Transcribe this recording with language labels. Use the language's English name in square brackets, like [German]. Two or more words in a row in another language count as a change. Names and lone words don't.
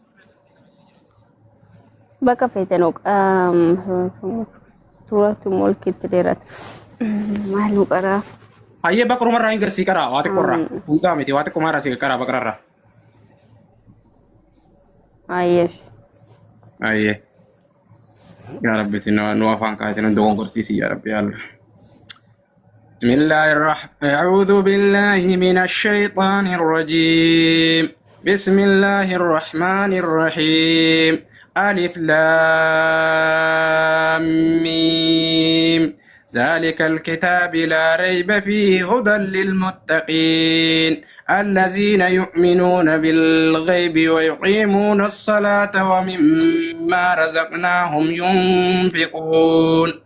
[Oromo] Bakka feetan suuratu mulkitti dheerata. Malu qara. Hayyee bakka rumarraa hin garsii qaraa waa xiqqoorraa. Hundaa miti waa xiqqoomarraa si qaraa baqararraa. Hayyee. Hayyee. [Arabic] يا رب [Oromo] nu afaan kaatiin dogongorsiisi [Arabic] يا رب يا الله. بسم الله الرحمن أعوذ بالله من الشيطان الرجيم بسم الله الرحمن الرحيم ألف لام ميم ذلك الكتاب لا ريب فيه هدى للمتقين الذين يؤمنون بالغيب ويقيمون الصلاة ومما رزقناهم ينفقون